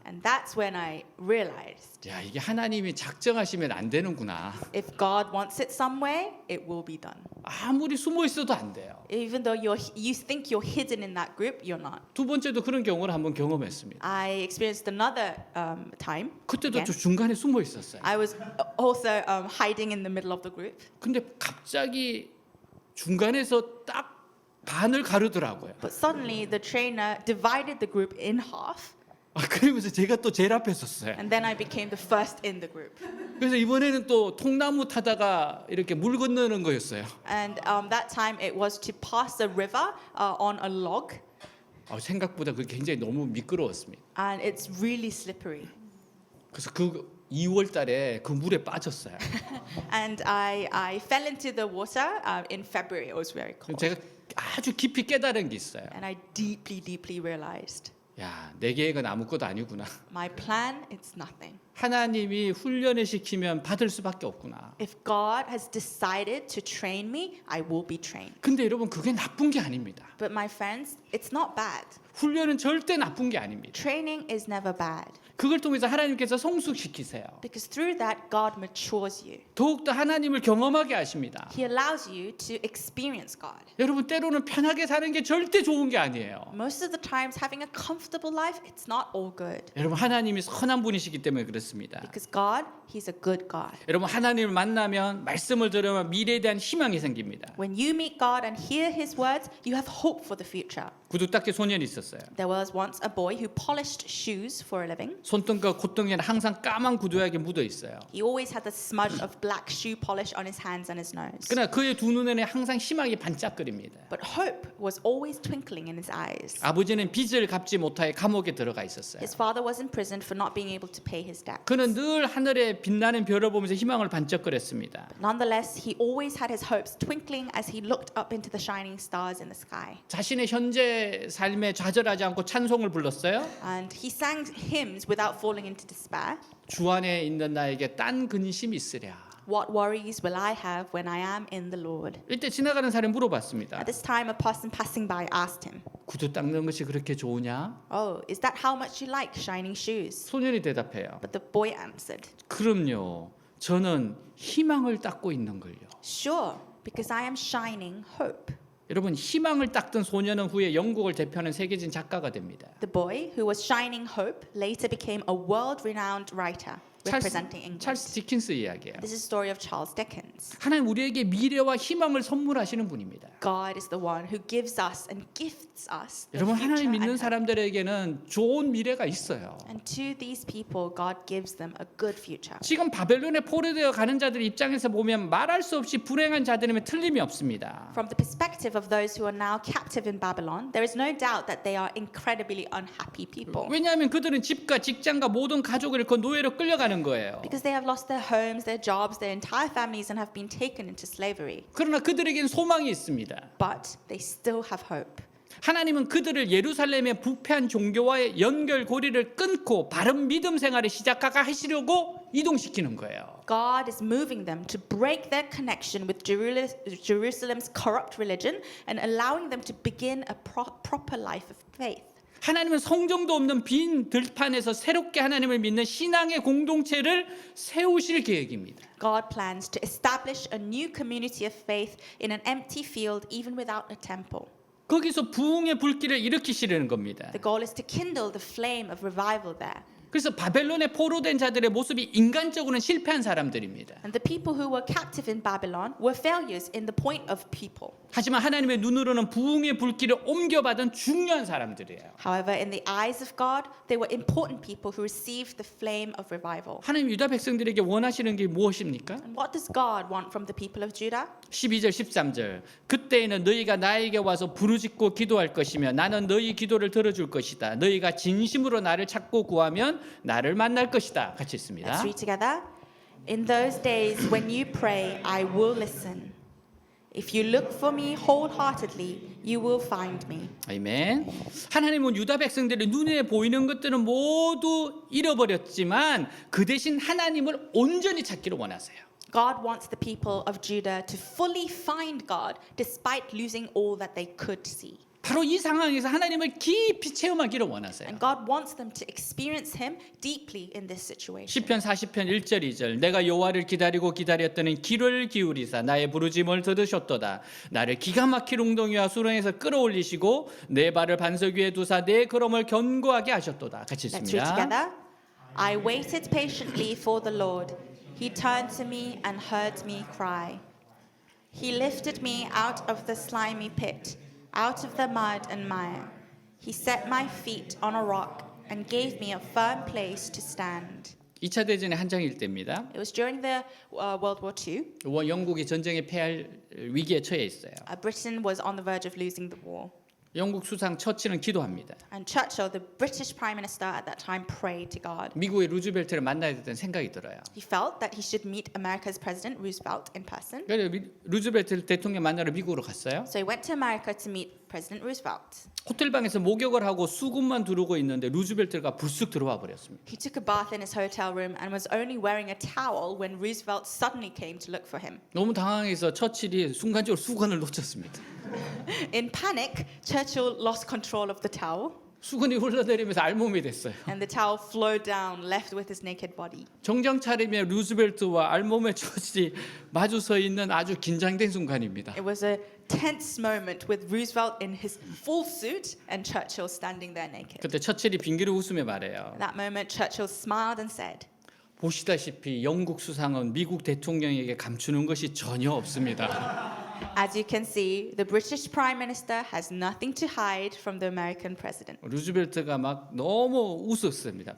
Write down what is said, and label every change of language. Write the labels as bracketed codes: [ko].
[en] And that's when I realized [ko] 야, 이게 하나님이 작정하시면 안 되는구나. [en] if God wants it some way, it will be done. [ko] 아무리 숨어 있어도 안 돼요. [en] Even though you think you're hidden in that group, you're not. [ko] 두 번째도 그런 경우를 한번 경험했습니다. [en] I experienced another time. [ko] 그때도 [en] again. [ko] 저 중간에 숨어 있었어요. [en] I was also hiding in the middle of the group. [ko] 근데 갑자기 중간에서 딱 반을 가르더라고요. [en] But suddenly the trainer divided the group in half, [ko] 그러면서 제가 또 제일 앞에 섰어요. [en] and then I became the first in the group. [ko] 그래서 이번에는 또 통나무 타다가 이렇게 물 건너는 거였어요. [en] And that time it was to pass a river on a log, [ko] 생각보다 그게 굉장히 너무 미끄러웠습니다. [en] and it's really slippery. [ko] 그래서 그 2월 달에 그 물에 빠졌어요. [en] And I fell into the water in February. It was very cold. [ko] 제가 아주 깊이 깨달은 게 있어요. [en] And I deeply realized [ko] 야, 내 계획은 아무것도 아니구나. [en] my plan, it's nothing. [ko] 하나님이 훈련을 시키면 받을 수밖에 없구나. [en] If God has decided to train me, I will be trained. [ko] 근데 여러분 그게 나쁜 게 아닙니다. [en] But my friends, it's not bad. [ko] 훈련은 절대 나쁜 게 아닙니다. [en] Training is never bad. [ko] 그걸 통해서 하나님께서 성숙시키세요. [en] Because through that, God matures you. [ko] 더욱더 하나님을 경험하게 하십니다. [en] He allows you to experience God. [ko] 여러분 때로는 편하게 사는 게 절대 좋은 게 아니에요. [en] Most of the times, having a comfortable life, it's not all good. [ko] 여러분 하나님이 선한 분이시기 때문에 그렇습니다. [en] Because God, He's a good God. [ko] 여러분 하나님을 만나면 말씀을 들으면 미래에 대한 희망이 생깁니다. [en] When you meet God and hear His words, you have hope for the future. [ko] 구두 닦기 소년이 있었어요. [en] There was once a boy who polished shoes for a living. [ko] 손등과 콧등에는 항상 까만 구두약이 묻어 있어요. [en] He always had a smudge of black shoe polish on his hands and his nose. [ko] 그러나 그의 두 눈에는 항상 희망이 반짝거립니다. [en] But hope was always twinkling in his eyes. [ko] 아버지는 빚을 갚지 못하여 감옥에 들어가 있었어요. [en] His father was imprisoned for not being able to pay his debt. [ko] 그는 늘 하늘에 빛나는 별을 보면서 희망을 반짝거렸습니다. [en] Nonetheless, he always had his hopes twinkling as he looked up into the shining stars in the sky. [ko] 자신의 현재 삶에 좌절하지 않고 찬송을 불렀어요. [en] And he sang hymns without falling into despair. [ko] 주 안에 있는 나에게 딴 근심이 있으랴. [en] What worries will I have when I am in the Lord? [ko] 이때 지나가는 사람이 물어봤습니다. [en] At this time, a person passing by asked him, [ko] 구두 닦는 것이 그렇게 좋으냐? [en] "Oh, is that how much you like shining shoes?" [ko] 소년이 대답해요. [en] But the boy answered, [ko] 그럼요. 저는 희망을 닦고 있는 걸요. [en] "Sure, because I am shining hope." [ko] 여러분 희망을 닦던 소년은 후에 영국을 대표하는 세계적인 작가가 됩니다. [en] The boy who was shining hope later became a world-renowned writer representing England. [ko] 찰스 디킨스 이야기예요. [en] This is the story of Charles Dickens. [ko] 하나님 우리에게 미래와 희망을 선물하시는 분입니다. [en] God is the one who gives us and gifts us the [ko] 여러분 [en] future [ko] 하나님 믿는 [en] and hope. [ko] 사람들에게는 좋은 미래가 있어요. [en] And to these people, God gives them a good future. [ko] 지금 바벨론에 포로되어 가는 자들 입장에서 보면 말할 수 없이 불행한 자들이면 틀림이 없습니다. [en] From the perspective of those who are now captive in Babylon, there is no doubt that they are incredibly unhappy people. [ko] 왜냐하면 그들은 집과 직장과 모든 가족을 잃고 노예로 끌려가는 거예요. [en] Because they have lost their homes, their jobs, their entire families and have been taken into slavery. [ko] 그러나 그들에겐 소망이 있습니다. [en] But they still have hope. [ko] 하나님은 그들을 예루살렘의 부패한 종교와의 연결고리를 끊고 바른 믿음 생활을 시작하게 하시려고 이동시키는 거예요. [en] God is moving them to break their connection with Jerusalem's corrupt religion and allowing them to begin a proper life of faith. [ko] 하나님은 성정도 없는 빈 들판에서 새롭게 하나님을 믿는 신앙의 공동체를 세우실 계획입니다. [en] God plans to establish a new community of faith in an empty field even without a temple. [ko] 거기서 부흥의 불길을 일으키시려는 겁니다. [en] The goal is to kindle the flame of revival there. [ko] 그래서 바벨론에 포로된 자들의 모습이 인간적으로는 실패한 사람들입니다. [en] And the people who were captive in Babylon were failures in the point of people. [ko] 하지만 하나님의 눈으로는 부흥의 불길을 옮겨받은 중요한 사람들이에요. [en] However, in the eyes of God, they were important people who received the flame of revival. [ko] 하나님 유다 백성들에게 원하시는 게 무엇입니까? [en] And what does God want from the people of Judah? [ko] 12절 13절 그때에는 너희가 나에게 와서 부르짖고 기도할 것이며 나는 너희 기도를 들어줄 것이다. 너희가 진심으로 나를 찾고 구하면 나를 만날 것이다. 같이 있습니다. [en] Let's read together. In those days when you pray, I will listen. If you look for me wholeheartedly, you will find me. [ko] 아멘. 하나님은 유다 백성들이 눈에 보이는 것들은 모두 잃어버렸지만 그 대신 하나님을 온전히 찾기를 원하세요. [en] God wants the people of Judah to fully find God despite losing all that they could see. [ko] 바로 이 상황에서 하나님을 깊이 체험하기를 원하세요. [en] And God wants them to experience Him deeply in this situation. [ko] 시편 40편 1절 2절 내가 여호와를 기다리고 기다렸더니 귀를 기울이사 나의 부르짐을 들으셨도다. 나를 기가 막힐 웅덩이와 수렁에서 끌어올리시고 내 발을 반석 위에 두사 내 걸음을 견고하게 하셨도다. 같이 [en] Let's read [ko] 읽습니다. [en] together. I waited patiently for the Lord. He turned to me and heard me cry. He lifted me out of the slimy pit, out of the mud and mire. He set my feet on a rock and gave me a firm place to stand. [ko] 2차 대전의 한창일 때입니다. [en] It was during the World War II. [ko] 영국이 전쟁에 패할 위기에 처해 있어요. [en] Britain was on the verge of losing the war. [ko] 영국 수상 처치는 기도합니다. [en] And Churchill, the British Prime Minister at that time, prayed to God. [ko] 미국의 루즈벨트를 만나야 됐다는 생각이 들어요. [en] He felt that he should meet America's President Roosevelt in person. [ko] 그래서 루즈벨트 대통령 만나러 미국으로 갔어요. [en] So he went to America to meet President Roosevelt. [ko] 호텔 방에서 목욕을 하고 수건만 두르고 있는데 루즈벨트가 불쑥 들어와 버렸습니다. [en] He took a bath in his hotel room and was only wearing a towel when Roosevelt suddenly came to look for him. [ko] 너무 당황해서 처칠이 순간적으로 수건을 놓쳤습니다. [en] In panic, Churchill lost control of the towel, [ko] 수건이 흘러내리면서 알몸이 됐어요. [en] and the towel flowed down, left with his naked body. [ko] 정장 차림의 루즈벨트와 알몸의 처칠이 마주 서 있는 아주 긴장된 순간입니다. [en] It was a tense moment with Roosevelt in his full suit and Churchill standing there naked. [ko] 그때 처칠이 빙기를 웃으며 말해요. [en] At that moment, Churchill smiled and said, [ko] 보시다시피 영국 수상은 미국 대통령에게 감추는 것이 전혀 없습니다. [en] as you can see, the British Prime Minister has nothing to hide from the American President. [ko] 루즈벨트가 막 너무 웃었습니다.